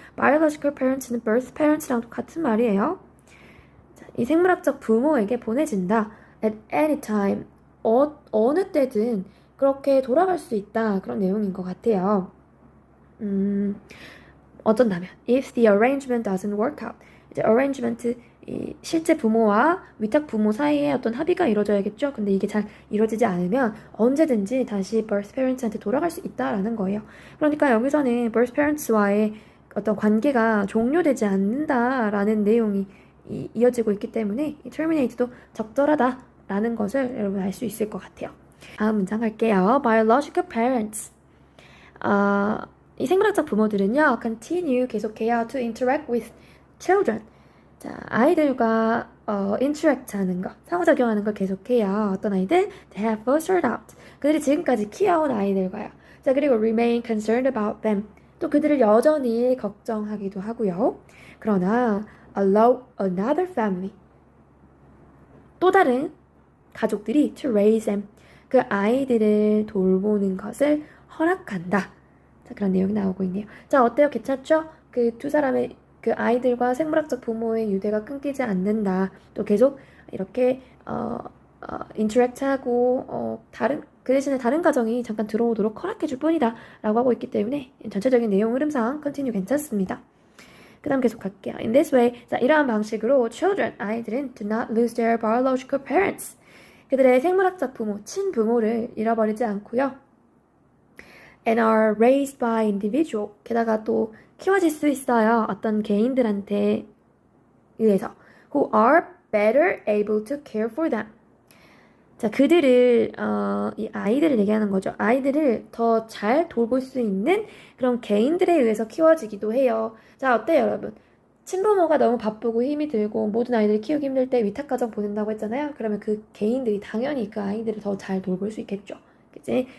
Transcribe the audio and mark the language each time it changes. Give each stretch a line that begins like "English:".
Korean: biological parents는 birth parents랑 같은 말이에요. 자, 이 생물학적 부모에게 보내진다.
English: at any time.
Korean: 어느 때든 그렇게 돌아갈 수 있다. 그런 내용인 것 같아요. 어쩐다면
English: if the arrangement doesn't work out.
Korean: 이제 arrangement 이 실제 부모와 위탁 부모 사이에 어떤 합의가 이루어져야겠죠. 근데 이게 잘 이루어지지 않으면 언제든지 다시 birth parents한테 돌아갈 수 있다라는 거예요. 그러니까 여기서는 birth parents와의 어떤 관계가 종료되지 않는다라는 내용이 이어지고 있기 때문에 이 terminate도 적절하다라는 것을 여러분 알 수 있을 것 같아요. 다음 문장 갈게요. biological parents. 이 생물학적 부모들은요,
English: continue
Korean: 계속해요
English: to interact with children.
Korean: 자, 아이들과 interact 하는 거, 상호작용하는 걸 계속해요. 어떤 아이들?
English: They have fostered out.
Korean: 그들이 지금까지 키워온 아이들과요.
English: 자, 그리고 remain concerned about them.
Korean: 또 그들을 여전히 걱정하기도 하고요.
English: 그러나 allow another family.
Korean: 또 다른 가족들이
English: to raise them.
Korean: 그 아이들을 돌보는 것을 허락한다. 자, 그런 내용이 나오고 있네요. 자, 어때요? 괜찮죠? 그 두 사람의 그 아이들과 생물학적 부모의 유대가 끊기지 않는다. 또 계속 이렇게 인터랙트하고 그 대신에 다른 가정이 잠깐 들어오도록 허락해줄 뿐이다 라고 하고 있기 때문에 전체적인 내용 흐름상 컨티뉴 괜찮습니다. 그 다음 계속 갈게요.
English: In this way, 자,
Korean: 이러한 방식으로
English: children,
Korean: 아이들은
English: do not lose their biological parents.
Korean: 그들의 생물학적 부모, 친부모를 잃어버리지 않고요.
English: And are raised by individual.
Korean: 게다가 또 키워질 수 있어요. 어떤 개인들한테 의해서.
English: Who are better able to care for them.
Korean: 자, 그들을 이 아이들을 얘기하는 거죠. 아이들을 더 잘 돌볼 수 있는 그런 개인들에 의해서 키워지기도 해요. 자, 어때요, 여러분? 친부모가 너무 바쁘고 힘이 들고 모든 아이들을 키우기 힘들 때 위탁가정 보낸다고 했잖아요. 그러면 그 개인들이 당연히 그 아이들을 더 잘 돌볼 수 있겠죠. 그치?